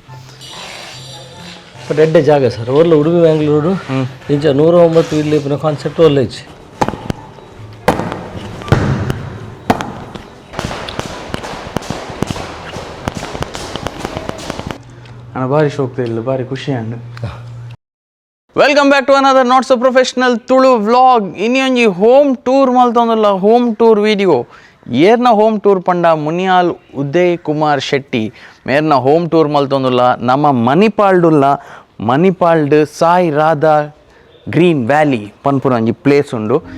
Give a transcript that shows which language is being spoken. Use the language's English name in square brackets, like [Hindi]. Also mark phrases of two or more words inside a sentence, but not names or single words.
[Tulu] ಬಟ್ ಎಡ್ಡೆ ಜಾಗ ಸರ್ ಒಳ್ಳೆ ಉಡುಪಿ ಬ್ಯಾಂಗ್ಳೂರು ಇಂಚ 109 ಇಲ್ಲಿ ಕಾನ್ಸೆಪ್ಟ್ ಒಳ್ಳೆ ಇಚ್ಚಿ ಅಣ್ಣ ಭಾರಿ ಶೋಕ್ತ ಇಲ್ಲ ಭಾರಿ ಖುಷಿ ಅಂಡು. [English] welcome back to another not so professional Tulu vlog. [Tulu] ಇನ್ನೊಂಜಿ [English] home tour [Tulu] ಮಲ್ತೊಂದುಲ್ಲ [English] home tour video. [Tulu] ಏರ್ನ [English] home tour [Tulu] ಪಂಡ ಮುನಿಯಾಲ್ ಉದಯ್ ಕುಮಾರ್ ಶೆಟ್ಟಿ ಮೇರ್ನ [English] home tour [Tulu] ಮಲ್ತೊಂದುಲ್ಲ ನಮ್ಮ ಮಣಿಪಾಲ್ಡ್ ಸಾಯಿ ರಾಧಾ ಗ್ರೀನ್ ವ್ಯಾಲಿ ಪನ್ಪುರ ಒಂಜಿ ಪ್ಲೇಸ್ ಉಂಡು.